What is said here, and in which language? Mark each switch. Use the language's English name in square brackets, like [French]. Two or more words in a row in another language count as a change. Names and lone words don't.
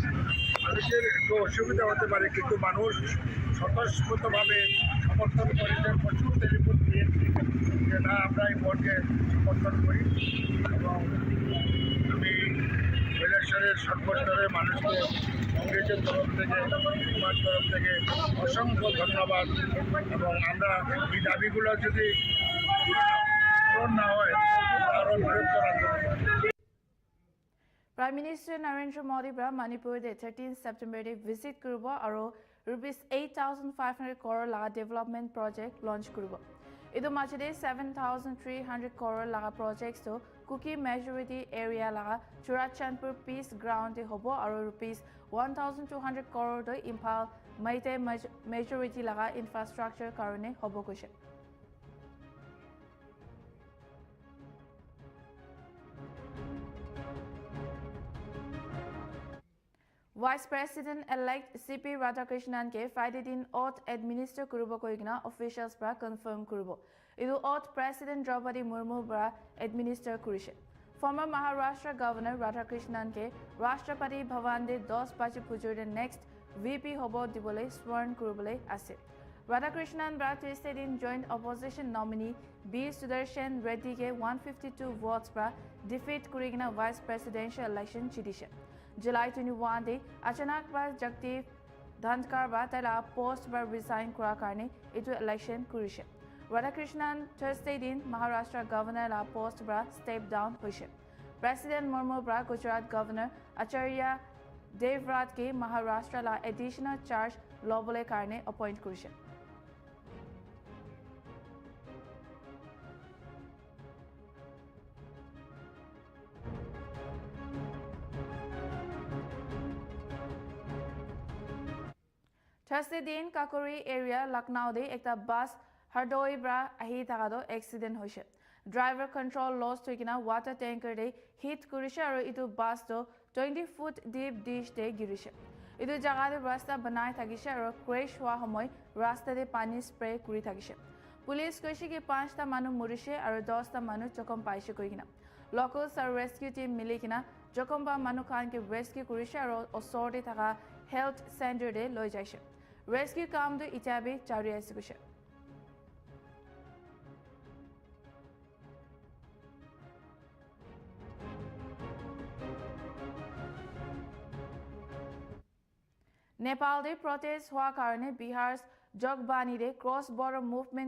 [Bangla] মানুষের একটু অসুবিধা হতে পারে কিন্তু মানুষ স্বতঃস্ফূর্তভাবে সমর্থন করেছে প্রচুর টেলিফোন দিয়েছি যে না আমরা এই বনকে সমর্থন করি এবং আমি কৈলাসরের সর্বস্তরের মানুষকে কংগ্রেসের তরফ থেকে আমার তরফ থেকে অসংখ্য ধন্যবাদ এবং আমরা এই দাবিগুলো যদি পূরণ না হয় আরও বৃহত্তর আন্দোলন [Naga Pidgin] Prime Minister Narendra Modi bra Manipur de 13 September de visit kurubo aro rupees 8,500 crore laga [English] development project [Naga Pidgin] launch kurubo. Idu machide 7,300 crore laga projects to Kuki [English] majority area [Naga Pidgin] laga Churachandpur Peace Ground de hobo aro rupees 1,200 crore to Impal Maite majority laga infrastructure karone hobo kushe. Vice President-elect CP Radhakrishnan ke Friday din [English] oath administer [Naga Pidgin] kurubo koigna officials bra confirm kurubo. Idu oath President Draupadi Murmu bra administer kurishe. Former Maharashtra Governor Radhakrishnan ke Rashtrapati Bhavan de 10 baje pujur de [English] next VP [Naga Pidgin] hobo dibole sworn kurubole ase. Radhakrishnan bra Tuesday din [English] joint opposition nominee [Naga Pidgin] B. Sudarshan Reddy ke 152 votes bra defeat kurigna [English] vice presidential election [Naga Pidgin] chidishe. July 21 de achanak ba Jagdeep Dhandkar ba tala post ba resign kura karne itu election kurishe. Radhakrishnan Thursday din Maharashtra Governor la post ba [English] step down [Naga Pidgin] hoishe. President Murmu bra Gujarat Governor Acharya Devrat ke Maharashtra la [English] additional charge [Naga Pidgin] lobole karne appoint kurishe. Thursday din Kakuri area Lucknow de ekta bus Hardoi bra ahi thakado accident hoise. [English] Driver control loss [Naga Pidgin] toikina [English] water tanker [Naga Pidgin] de hit kurishe aro itu bus to [English] 20-foot deep dish [Naga Pidgin] de girishe. Itu jaga de rasta banai thakishe aro crash hua homoy rasta de pani spray kuri thakishe. Police koishe ki 5 ta manu murishe aro 10 ta manu chokom paishe koikina. Locals aro [English] rescue team [Naga Pidgin] milikina chokom ba manu khan ke rescue kurishe aro osor de thaka [English] health center [Naga Pidgin] de loi jaishe. Rescue काम तो इचाबे जारी ऐसे कुछ नेपाल दे protest हुआ कारणे बिहार जगबानी दे [English] cross border movement